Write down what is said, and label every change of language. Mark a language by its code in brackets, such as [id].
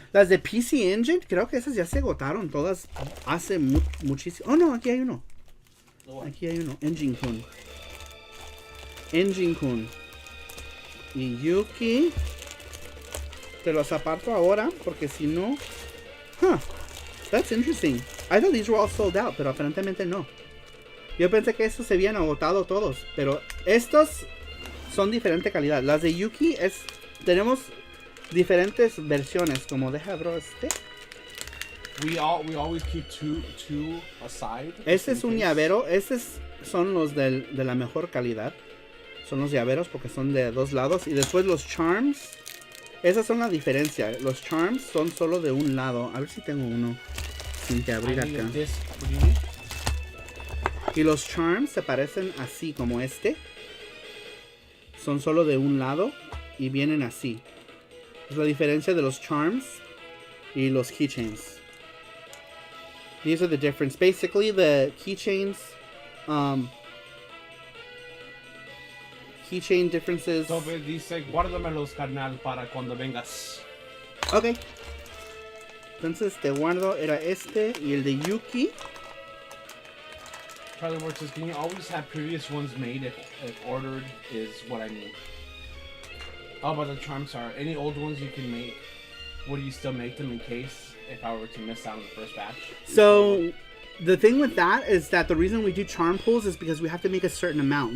[es] Las de PC Engine, creo que esas ya se agotaron todas hace muchísimo. Oh, no, aquí hay uno. Aquí hay uno. Engine Kun. Engine Kun. Y Yuki. Te los aparto ahora, porque si no... [en] Huh. That's interesting. I thought these were all sold out, [es] pero aparentemente no. Yo pensé que estos se habían agotado todos, pero estos son diferente calidad. Las de Yuki tenemos diferentes versiones, como deja bro este. [en] We always keep two aside. [es] Este es un llavero, estos son los de la mejor calidad. Son los llaveros porque son de dos lados. Y después los charms, esas son la diferencia. Los charms son solo de un lado. A ver si tengo uno sin que abrir acá. Y los charms se parecen así como este. Son solo de un lado y vienen así. Es la diferencia de los charms y los keychains. [en] These are the difference. Basically, the keychains, keychain differences. [es] Tobe dice, guárdamelos, carnal, para cuando vengas. Ok. Entonces te guardo, era este y el de Yuki. [en] Charlie Ward says, can you always have previous ones made if ordered is what I mean. How about the charms are? Any old ones you can make? Would you still make them in case if I were to miss out on the first batch? So the thing with that is that the reason we do charm pulls is because we have to make a certain amount.